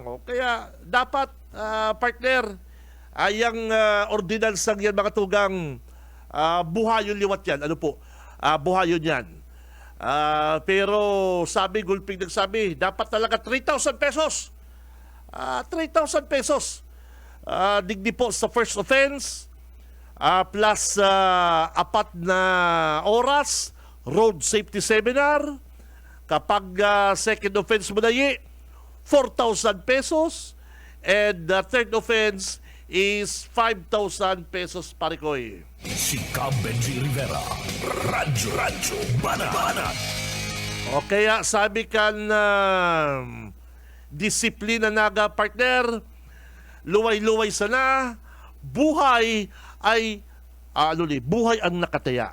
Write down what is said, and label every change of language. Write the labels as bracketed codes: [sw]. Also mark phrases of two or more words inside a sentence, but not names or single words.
[bik] Kaya dapat, partner, yung ordinansang yan mga tugang, buhayon liwat yan. Buhayon yan. [tl] Pero sabi, Gulping nagsabi, dapat talaga 3,000 pesos. [bik] 3,000 pesos. digdi po sa [en] first offense, [bik] plus 4 na oras, [en] road safety seminar. [tl] Kapag [en] second offense [tl] mo na 4,000 pesos. [en] And the third offense is 5,000 pesos, Parikoy. [bik] Si Cam Benji Rivera. Radyo Banat. O kaya sabi ka na disiplina naga, partner, luway-luway sana, buhay ay buhay ang nakataya.